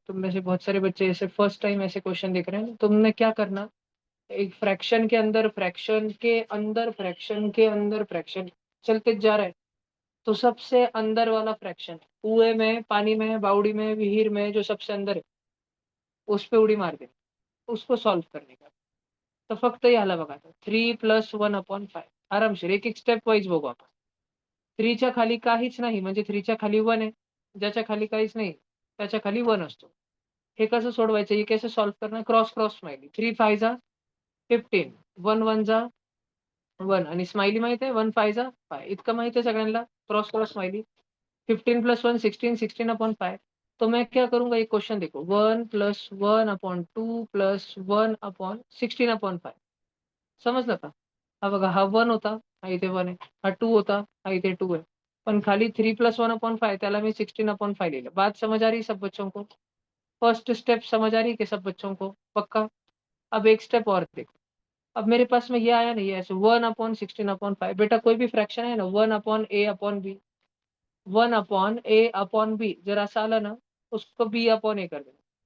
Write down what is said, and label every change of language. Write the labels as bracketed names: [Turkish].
[Hindi] तुम में से बहुत सारे बच्चे ऐसे फर्स्ट टाइम ऐसे क्वेश्चन देख रहे हैं। तुमने क्या करना, एक फ्रैक्शन के अंदर फ्रैक्शन के अंदर फ्रैक्शन के अंदर फ्रैक्शन चलते जा रहा है। तो सबसे अंदर वाला फ्रैक्शन, कुएं में, पानी में, बावड़ी में, विहीर में, जो सबसे अंदर है, उस पे उड़ी मार दे, उसको सॉल्व करने का। [Marathi] तर फक्त याला बघा, 3+1/5 आरामशीर एक एक स्टेप वाईज बघू आपण। 3च्या खाली काहीच नाही, म्हणजे 3च्या खाली 1 आहे, ज्याच्या खाली काहीच नाही त्याच्या खाली 1 असतो। हे कसं सोडवायचं, हे कसं सॉल्व करणार? क्रॉस क्रॉस स्माइली, 3 5 जा 15, 1 1 जा 1 आणि स्माइली माहित आहे, 1 5 जा 5, इतकं माहित आहे सगळ्यांना। Cross cross smiley, 15+1 16, 16/5। [Hindi] तो मैं क्या करूंगा, एक क्वेश्चन देखो, 1+1/2 +1/16/5, [Marathi] समजलं का? हा बघा, हा 1 होता, हा इथे 1 आहे, हा 2 होता, हा इथे 2 [Hindi] है, [Marathi] पण खाली 3+1/5 त्याला मी 16/5 लिहिलं। [Hindi] बात समझ आ रही सब बच्चों को? फर्स्ट स्टेप समझ आ रही है कि सब बच्चों को? पक्का? अब एक स्टेप और देखो। अब मेरे पास में ये आया नहीं है ऐसे 1/16/5। बेटा कोई भी फ्रैक्शन है ना, 1/a/b, 1/a/b [Marathi] जर असं आलं ना, [Hindi] उसको b/a कर देना।